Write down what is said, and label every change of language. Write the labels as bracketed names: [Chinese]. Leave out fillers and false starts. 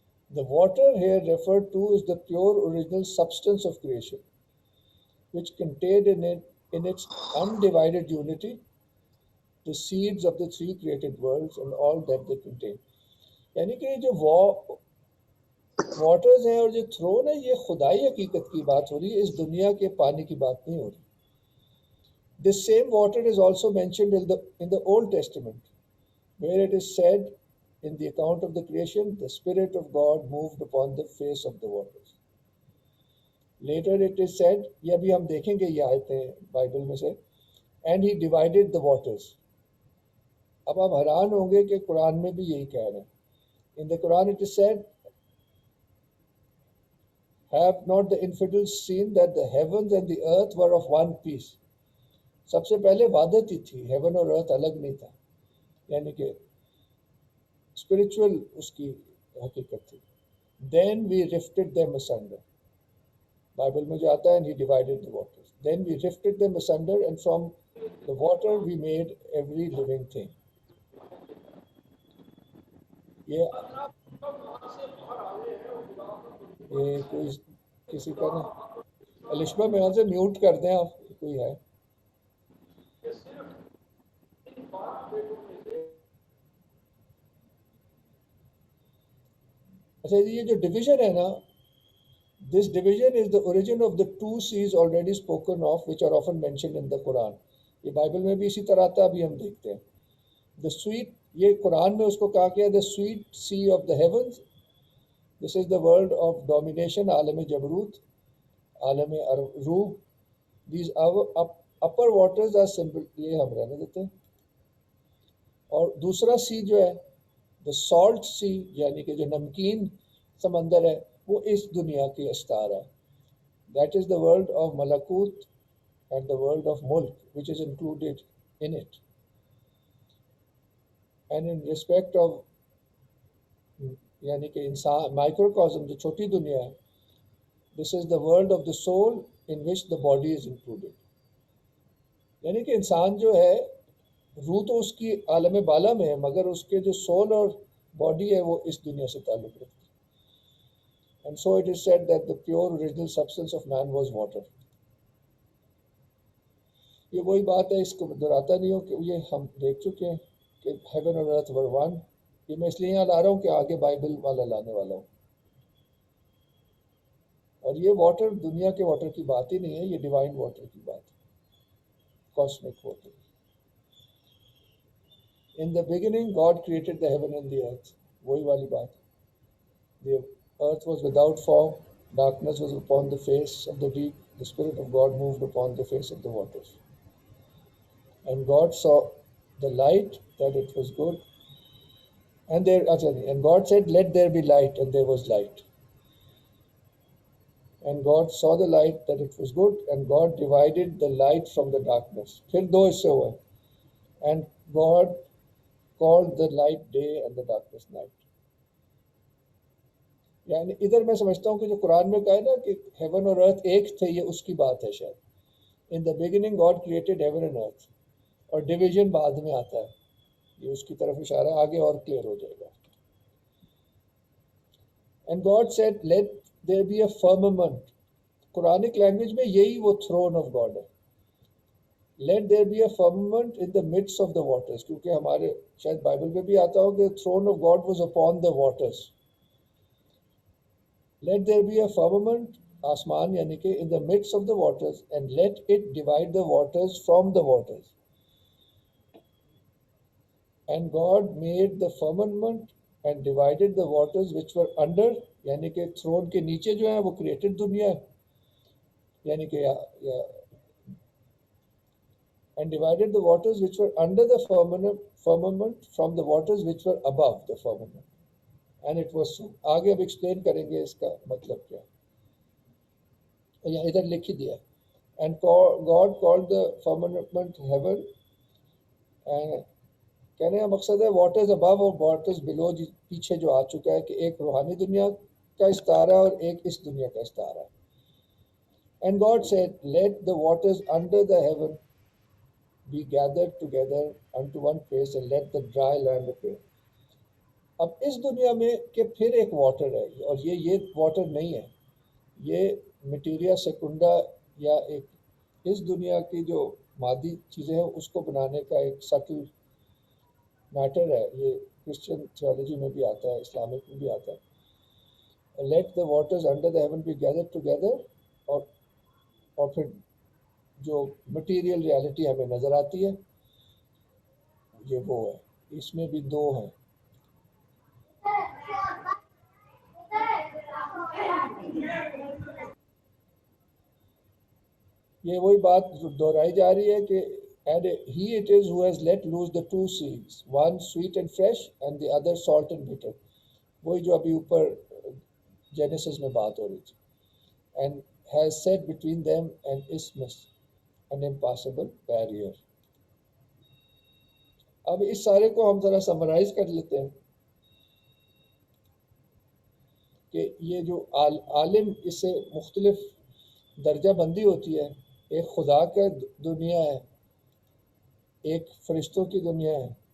[English] The water here referred to is the pure original substance of creation, which contained in its undivided unity the seeds of the 3 created worlds and all that they contain. [Urdu] یعنی کہ جو waters ہیں اور جو thrown ہے یہ خدائی حقیقت کی بات ہو رہی ہے، اس دنیا کے پانی کی بات نہیں ہو رہی. [English] This same water is also mentioned in the Old Testament, where it is said in the account of the creation, the Spirit of God moved upon the face of the waters. Later it is said, [Urdu] یہ بھی ہم دیکھیں گے یہ آیتیں Bible میں سے, [English] and he divided the waters. [Urdu] اب آپ حیران ہوں گے کہ قرآن میں بھی یہی کہہ رہے ہیں. [English] In the Quran it is said, have not the infidels seen that the heavens and the earth were of one piece. [Urdu] سب سے پہلے وحدت ہی تھی, ہیون اور ارتھ الگ نہیں تھا, یعنی کہ اسپرچول اس کی حقیقت تھی. [English] Then we rifted them asunder. [Urdu] Bible میں جو آتا ہے, [English] and he divided the waters. Then we rifted them asunder, and from the water we made every living thing. [Urdu] یہ کوئی کسی کا نا الشبہ میں سے میوٹ کر دیں آپ, کوئی ہے. اچھا یہ جو ڈویژن ہے نا, [English] this division is the origin of the two seas already spoken of, which are often mentioned in the Quran. [Urdu] یہ بائبل میں بھی اسی طرح آتا ہے, ابھی ہم دیکھتے ہیں. [English] The sweet, [Urdu] یہ قرآن میں اس کو کہا گیا [English] the sweet sea of the heavens. This is the world of domination, عالم جبروت, عالم روح. These upper waters are symbol, [Urdu] یہ ہم رہنے دیتے ہیں. اور دوسرا سی جو ہے [English] the salt sea, [Urdu] یعنی کہ جو نمکین سمندر ہے, وہ اس دنیا کی استار ہے. [English] That is the world of Malakut and the world of Mulk, which is included in it. And in respect of [Urdu] یعنی کہ انسان مائکروکازم جو چھوٹی دنیا ہے, [English] this is the world of the soul in which the body is included. [Urdu] یعنی کہ انسان جو ہے روح تو اس کی عالم بالا میں ہے, مگر اس کے جو سول اور باڈی ہے وہ اس دنیا سے تعلق رکھتی ہے. [English] And so it is said that the pure original substance of man was water. [Urdu] یہ وہی بات ہے, اس کو دہراتا نہیں ہوں کہ یہ ہم دیکھ چکے ہیں کہ [English] heaven and earth were one. [Urdu] یہ میں اس لیے یہاں لا رہا ہوں کہ آگے بائبل والا لانے والا ہوں. اور یہ واٹر دنیا کے واٹر کی بات ہی نہیں ہے, یہ ڈیوائن واٹر کی بات ہے, cosmic water. [English] In the beginning God created the heaven and the earth. [Urdu] وہی والی بات. [English] The earth was without form, darkness was upon the face of the deep, the Spirit of God moved upon the face of the waters. And God saw the light, that it was good. And God said, let there be light, and there was light. And God saw the light, that it was good, and God divided the light from the darkness. [Urdu] پھر دو حصے ہوئے. [English] And God called the light day and the darkness night. [Urdu] یعنی ادھر میں سمجھتا ہوں کہ جو قرآن میں کہا ہے نا کہ ہیون اور ارتھ ایک تھے, یہ اس کی بات ہے شاید. [English] In the beginning God created heaven and earth. [Urdu] اور ڈویژن بعد میں آتا ہے, یہ اس کی طرف اشارہ ہے, آگے اور کلیئر ہو جائے گا. [English] And God said, let there be a firmament. [Urdu] Quranic language میں یہی وہ throne of God ہے. [English] Let there be a firmament in the midst of the waters. [Urdu] کیونکہ ہمارے شاید بائبل میں بھی آتا ہو کہ [English] throne of God was upon the waters. Let there be a firmament, [Urdu] آسمان یعنی کہ [English] in the midst of the waters, and let it divide the waters from the waters. And God made the firmament and divided the waters which were under, [Urdu] یعنی کہ throne کے نیچے جو ہے وہ created دنیا ہے, یعنی کہ [English] and divided the waters which were under the firmament from the waters which were above the firmament. And it was so. [Urdu] آگے اب ایکسپلین کریں گے اس کا مطلب کیا. یہاں ادھر لکھ ہی دیا. [English] And God called the firmament heaven. [Urdu] And کہنے کا مقصد ہے واٹرز ابو اور واٹرز بلو, پیچھے جو آ چکا ہے کہ ایک روحانی دنیا کا استعارہ ہے اور ایک اس دنیا کا استعارہ ہے. [English] And God said, let the waters under the heaven be gathered together unto one place, and let the dry land appear. [Urdu] اب اس دنیا میں کہ پھر ایک واٹر ہے, اور یہ واٹر نہیں ہے, یہ مٹیریا سیکنڈا یا ایک اس دنیا کی جو مادی چیزیں ہیں اس کو بنانے کا ایک سٹل میٹر ہے. یہ کرسچن تھیولوجی میں بھی آتا ہے, اسلامک میں بھی آتا ہے. [English] let the waters under the heaven be gather together, [Urdu] اور پھر جو مٹیریل ریالٹی ہمیں نظر آتی ہے یہ وہ ہے. اس میں بھی دو ہیں. یہ وہی بات دہرائی جا رہی ہے کہ [English] and he it is who has let loose the two seeds, one sweet and fresh and the other salt and bitter. [Urdu] وہی جو ابھی اوپر جینیسس میں بات ہو رہی تھی. [English] And has set between them an isthmus, an impassable barrier. [Urdu] اب اس سارے کو ہم ذرا سمرائز کر لیتے ہیں کہ یہ جو عالم، اس سے مختلف درجہ بندی ہوتی ہے. ایک خدا کا دنیا ہے، ایک فرشتوں کی دنیا ہے.